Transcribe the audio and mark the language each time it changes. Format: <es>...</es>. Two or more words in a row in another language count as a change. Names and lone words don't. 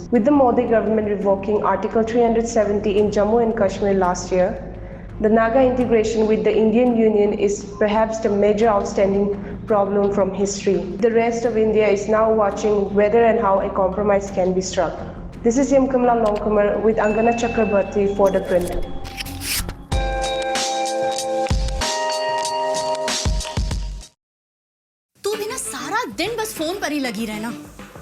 <en>With the Modi government revoking Article 370 in Jammu and Kashmir last year, the Naga integration with the Indian Union is perhaps the major outstanding problem from history. The rest of India is now watching whether and how a compromise can be struck. This is Yamkamla Longkumar with Angana Chakrabarti for The Print.</en> <hi>तू भी ना सारा दिन बस फोन पर ही लगी रहना।</hi>